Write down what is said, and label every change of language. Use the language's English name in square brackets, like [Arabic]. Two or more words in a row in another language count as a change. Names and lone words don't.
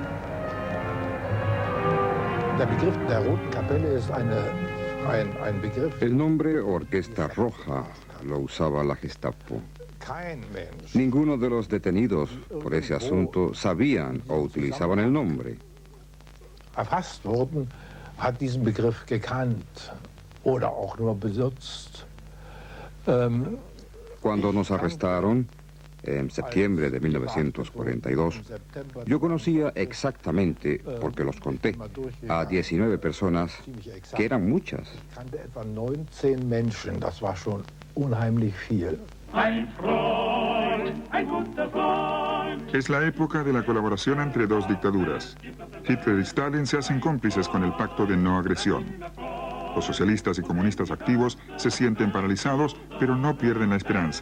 [Spanish] El nombre Orquesta Roja lo usaba la Gestapo. Ninguno de los detenidos por ese asunto sabían o utilizaban el nombre. [German] Erfasst wurden, hat diesen Begriff gekannt oder auch nur benutzt. [Spanish] Cuando nos arrestaron, en septiembre de 1942, yo conocía exactamente, porque los conté, a 19 personas, que eran muchas. [German] Kannte etwa 19 Menschen, das war schon unheimlich viel. [Spanish] Es la época de la colaboración entre dos dictaduras. Hitler y Stalin se hacen cómplices con el pacto de no agresión. Los socialistas y comunistas activos se sienten paralizados, pero no pierden la esperanza.